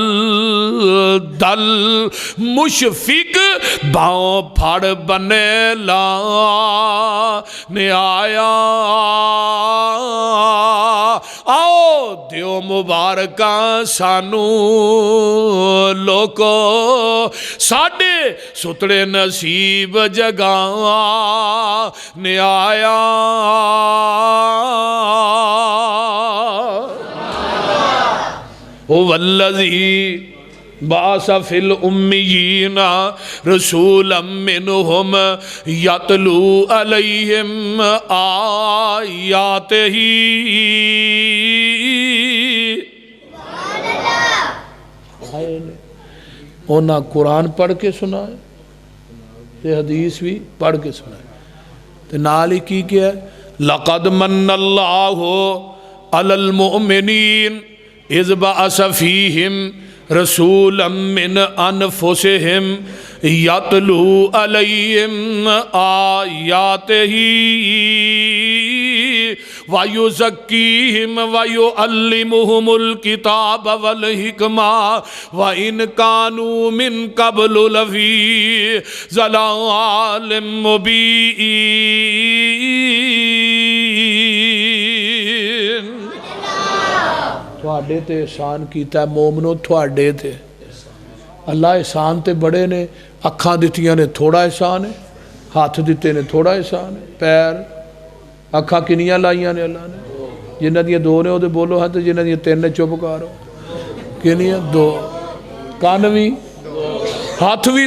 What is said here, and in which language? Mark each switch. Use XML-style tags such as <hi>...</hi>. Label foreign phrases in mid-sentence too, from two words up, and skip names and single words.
<pa>ਮੁਸ਼ਫਿਕ ਬਾਹੋਂ ਫੜ ਬੰਨੇ ਲਾ ਨੇ ਆਇਆ ਆਓ ਦਿਓ ਮੁਬਾਰਕਾਂ ਸਾਨੂੰ ਲੋਕੋ ਸਾਡੇ ਸੁਤੜੇ ਨਸੀਬ ਜਗਾ ਨੇ ਆਇਆ</pa> <ar>والذي بعث في الأميين رسولا منهم يتلو عليهم آياته</ar> <pa>ਉਨ੍ਹਾਂ ਕੁਰਾਨ ਪੜ੍ਹ ਕੇ ਸੁਣਾਏ ਤੇ ਹਦੀਸ ਵੀ ਪੜ੍ਹ ਕੇ ਸੁਣਾਏ ਤੇ ਨਾਲ ਹੀ ਕੀ ਕੀਤਾ</pa> <ar>لقد من الله على المؤمنين إذ بعث فيهم رسولا من أنفسهم يتلو عليهم آياته ويزكيهم ويعلمهم الكتاب والحكمة وإن كانوا من قبل لفي ضلال مبين</ar> <pa>ਤੁਹਾਡੇ ਤੇ ਅਹਿਸਾਨ ਕੀਤਾ ਮੋਮਨੋ ਤੁਹਾਡੇ ਤੇ ਅੱਲਾਹ ਅਹਿਸਾਨ ਤੇ ਵੱਡੇ ਨੇ ਅੱਖਾਂ ਦਿੱਤੀਆਂ ਨੇ ਥੋੜ੍ਹਾ ਅਹਿਸਾਨ ਹੈ ਹੱਥ ਦਿੱਤੇ ਨੇ ਥੋੜ੍ਹਾ ਅਹਿਸਾਨ ਹੈ ਪੈਰ ਅੱਖਾਂ ਕਿੰਨੀਆਂ ਲਾਈਆਂ ਨੇ ਅੱਲਾਹ ਨੇ ਜਿਨ੍ਹਾਂ ਦੀਆਂ ਦੋ ਨੇ ਓਹਦੇ ਬੋਲੋ ਹਾਂ ਤੇ ਜਿਨ੍ਹਾਂ ਦੀਆਂ ਤਿੰਨ ਨੇ ਚੁੱਪ ਕਰੋ ਕਿੰਨੀਆਂ ਦੋ ਕੰਨ ਵੀ ਹੱਥ ਵੀ</pa>